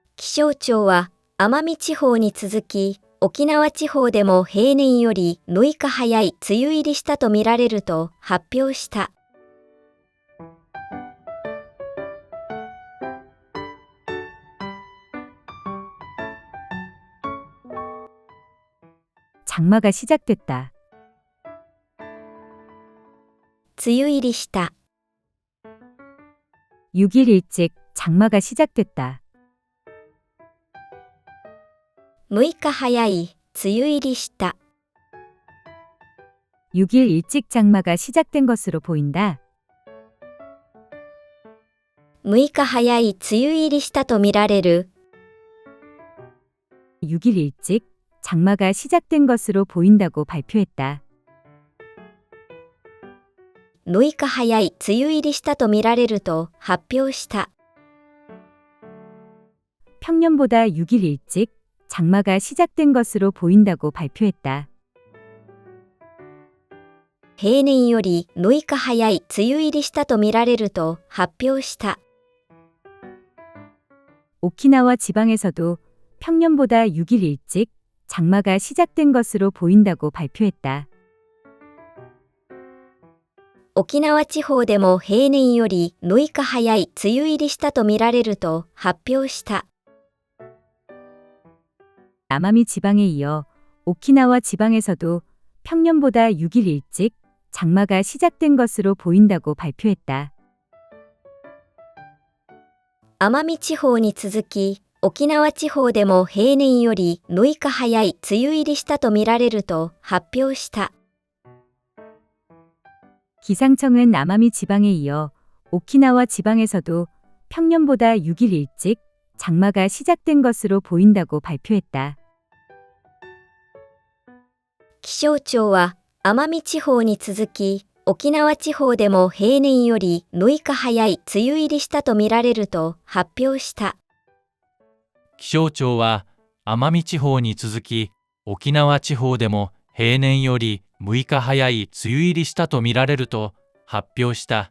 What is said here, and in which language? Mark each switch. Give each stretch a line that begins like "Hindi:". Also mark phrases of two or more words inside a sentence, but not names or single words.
Japanese: 気象庁は奄美地方に続き、沖縄地方でも平年より6日早い梅雨入りしたとみられると発表した。
Korean: 장마가 시작됐다.
Japanese: 梅雨入りした。
Korean: 6일 일찍 장마가 시작됐다.
Japanese: 6 日早い梅雨入りした。
Korean: 6일 일찍 장마가 시작된 것으로 보인다.
Japanese: 6 日早い梅雨入りしたとみられる。
Korean: 6일 일찍 장마가 시작된 것으로 보인다고 발표했다.
Japanese: 6 日早い梅雨入りしたとみられると発表した。
Korean: 평년보다 6일 일찍 장마가 시작된 것으로 보인다고 발표했다.
Japanese: 平年より6日早い梅雨入りしたとみられると発表した。
Korean: 오키나와 지방에서도 평년보다 6일 일찍 장마가 시작된 것으로 보인다고 발표했다.
Japanese: 沖縄地方でも平年より6日早い梅雨入りしたとみられると発表した。
Korean: 남아미 지방에 이어 오키나와 지방에서도 평년보다 6일 일찍 장마가 시작된 것으로 보인다고 발표했다.
Japanese: 奄美地方に続き、沖縄地方でも平年より6日早い梅雨入りしたとみられると発表した。
Korean: 기상청은 남아미 지방에 이어 오키나와 지방에서도 평년보다 6일 일찍 장마가 시작된 것으로 보인다고 발표했다.
Japanese: 気象庁は奄美地方に続き、沖縄地方でも平年より6日早い梅雨入りしたとみられると発表した。気象庁は奄美地方に続き、沖縄地方でも平年より6日早い梅雨入りしたとみられると発表した。